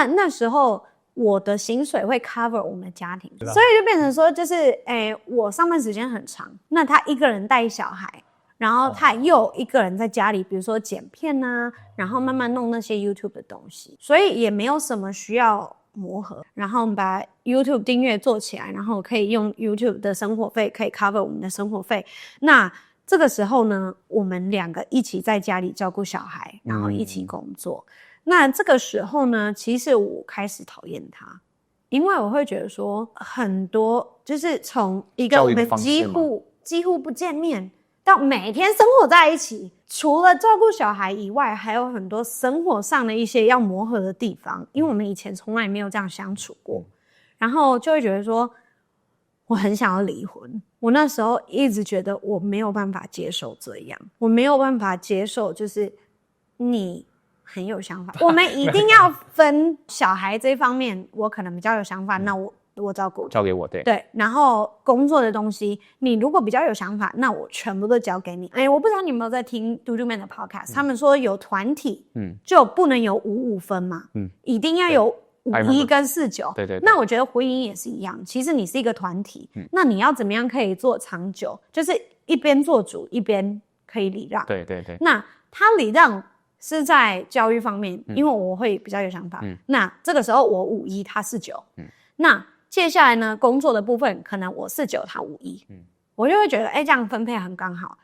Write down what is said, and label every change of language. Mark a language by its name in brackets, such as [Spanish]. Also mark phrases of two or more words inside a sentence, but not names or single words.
[Chinese] 那時候我的薪水會 cover 我們的家庭，所以就變成說就是我上班時間很長，那他一個人帶小孩，然後他又一個人在家裡，比如說剪片啊，然後慢慢弄那些 YouTube 的東西，所以也沒有什麼需要磨合，然後我們把 YouTube 訂閱做起來，然後可以用 YouTube 的生活費可以 cover 我們的生活費。那這個時候呢，我們2個一起在家裡照顧小孩，然後一起工作。那這個時候呢，其實我開始討厭他，因為我會覺得說很多就是從一個我們幾乎不見面到每天生活在一起，除了照顧小孩以外，還有很多生活上的一些要磨合的地方，因為我們以前從來沒有這樣相處過，然後就會覺得說我很想要離婚。我那時候一直覺得我沒有辦法接受這樣，我沒有辦法接受就是你很有想法，我們一定要分小孩這方面，我可能比較有想法，那我照顧，交給我，對，然後工作的東西，你如果比較有想法，那我全部都交給你。我不知道你有沒有在聽 DoDoMan 的 podcast，他們說有团體，就不能有5-5分嘛，一定要有5-1跟4-9，对。那我覺得婚姻也是一樣，其實你是一個團體，那你要怎麼樣可以做長久，就是一邊做主，一邊可以禮讓，對。那他禮讓是在教育方面，因為我會比較有想法，那這個時候我5-1，他4-9，那接下來呢，工作的部分可能我4-9，他5-1， 我就會覺得，這樣分配很剛好。